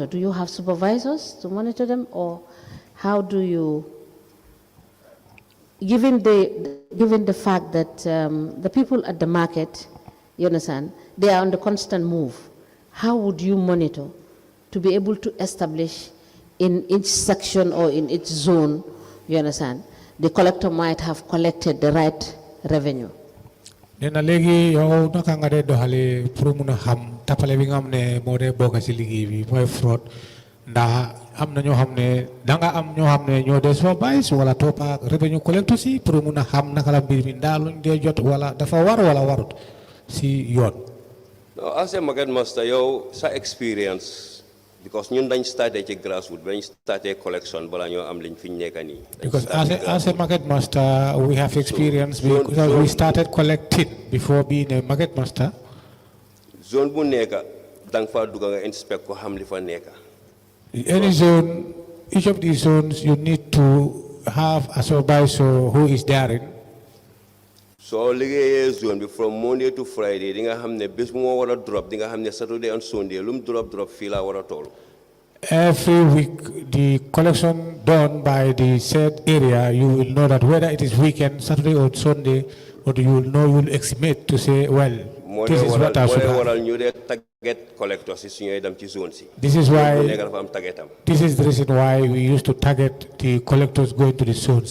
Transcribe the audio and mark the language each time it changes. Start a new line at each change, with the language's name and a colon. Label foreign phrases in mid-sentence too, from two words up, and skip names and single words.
English: Do you have supervisors to monitor them, or how do you, given the fact that the people at the market, you understand, they are on the constant move, how would you monitor to be able to establish in each section or in each zone, you understand, the collector might have collected the right revenue?
Wolof: Nena legi yow naka nga de doxale pour mun a xam tapale bi nga xam ne moo dee bokk ci liggéey bi mooy fraud ndax am na ñoo xam ne danga am ñoo xam ne ñoo dee supervise wala toppa
English: revenue collector
Wolof: si pour mun a xam naka la mbir mi ndaa luñ dee jot wala dafa war wala warut si yoon.
English: No, as a market master
Wolof: yow sa
English: experience because
Wolof: ñun dañ starté ci grassroots dañ starté collection bala ñoo am liñ fi nekk nii.
English: Because as a market master we have experience because we started collecting before being a market master.
Wolof: Zone bu nekk dang fa dugg nga inspect ko xam li fa nekk.
English: Any zone, each of these zones you need to have a supervisor who is therein.
Wolof: So liggéeyee zone bi
English: from Monday to Friday
Wolof: di nga xam ne bés bu moo war a drop di nga xam ne
English: Saturday and Sunday
Wolof: lu mu drop fii laa war a toll.
English: Every week the collection done by the said area you will know that whether it is weekend, Saturday or Sunday, or you will know, you will estimate to say, well, this is what I should have. This is why, this is the reason why we used to target the collectors going to the zones.